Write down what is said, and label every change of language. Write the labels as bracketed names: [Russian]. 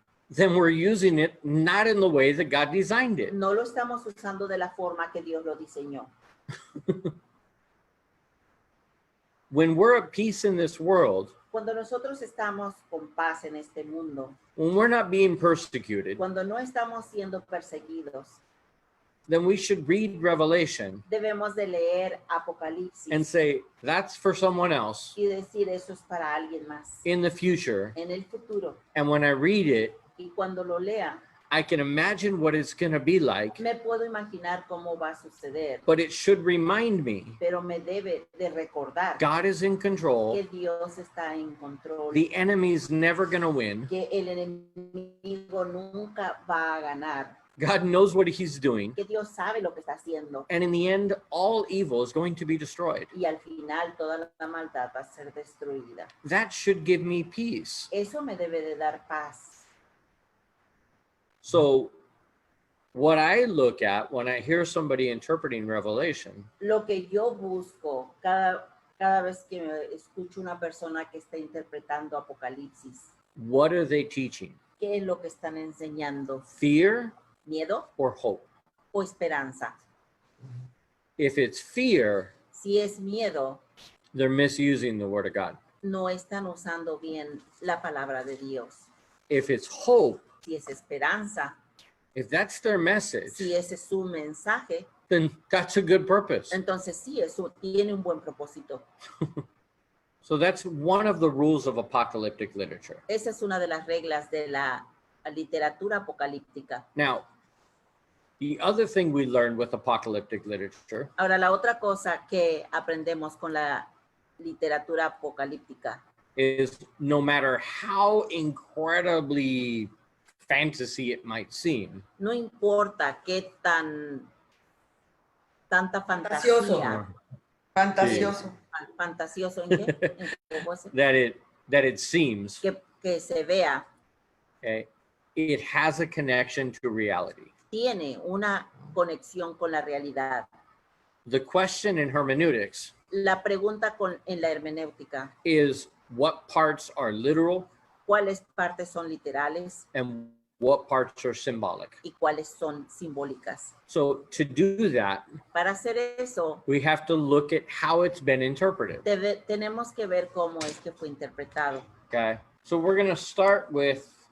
[English] then we're using it not in the way that God designed it. [Spanish] no lo estamos usando de la forma que Dios lo diseñó. [English] When we're at peace in this world, [Spanish] Cuando nosotros estamos con paz en este mundo, [English] when we're not being persecuted, [Spanish] cuando no estamos siendo perseguidos, [English] then we should read Revelation [Spanish] debemos de leer Apocalipsis [English] and say, that's for someone else [Spanish] y decir eso es para alguien más [English] in the future. [Spanish] en el futuro. [English] And when I read it, [Spanish] Y cuando lo lea, [English] I can imagine what it's going to be like, [Spanish] me puedo imaginar cómo va a suceder, [English] but it should remind me [Spanish] pero me debe de recordar [English] God is in control. [Spanish] que Dios está en control, [English] The enemy's never going to win. [Spanish] que el enemigo nunca va a ganar, [English] God knows what he's doing. [Spanish] que Dios sabe lo que está haciendo [English] And in the end, all evil is going to be destroyed. [Spanish] y al final toda la maldad va a ser destruida. [English] That should give me peace. [Spanish] Eso me debe de dar paz. [English] So what I look at when I hear somebody interpreting Revelation [Spanish] Lo que yo busco cada vez que me escucho una persona que está interpretando Apocalipsis, [English] what are they teaching? [Spanish] ¿qué es lo que están enseñando? [English] Fear [Spanish] ¿Miedo [English] or hope? [Spanish] o esperanza? [English] If it's fear, [Spanish] Si es miedo, [English] they're misusing the word of God. [Spanish] no están usando bien la palabra de Dios. [English] If it's hope, [Spanish] Si es esperanza, [English] if that's their message, [Spanish] si ese es su mensaje, [English] then that's a good purpose. [Spanish] entonces sí, eso tiene un buen propósito. [English] So that's one of the rules of apocalyptic literature. [Spanish] Esa es una de las reglas de la literatura apocalíptica. [English] Now, the other thing we learned with apocalyptic literature [Spanish] Ahora, la otra cosa que aprendemos con la literatura apocalíptica. [English] is no matter how incredibly fantasy it might seem, [Spanish] No importa qué tanta Fantasioso. fantasía, Fantasioso. fantasioso ¿en qué? ¿En qué cosa? [English] that it seems, [Spanish] que se vea, [English] okay, it has a connection to reality. [Spanish] tiene una conexión con la realidad. [English] The question in hermeneutics [Spanish] La pregunta en la hermenéutica, [English] is what parts are literal [Spanish] ¿cuáles partes son literales [English] and what parts are symbolic? [Spanish] y cuáles son simbólicas? [English] So to do that, [Spanish] Para hacer eso, [English] we have to look at how it's been interpreted. [Spanish] tenemos que ver cómo es que fue interpretado. [English] Okay, so we're going to start with